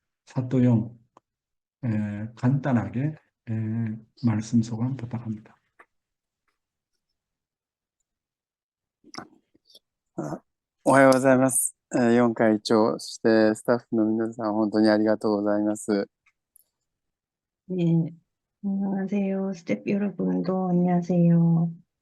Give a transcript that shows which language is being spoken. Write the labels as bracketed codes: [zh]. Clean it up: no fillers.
[ko] 사또용, 간단하게, 말씀 소감 부탁합니다. [ja] あおはようございます。4会長、そしてスタッフの皆さん、本当にありがとうございます。 [ko] 네, 안녕하세요. 스텝 여러분도 안녕하세요.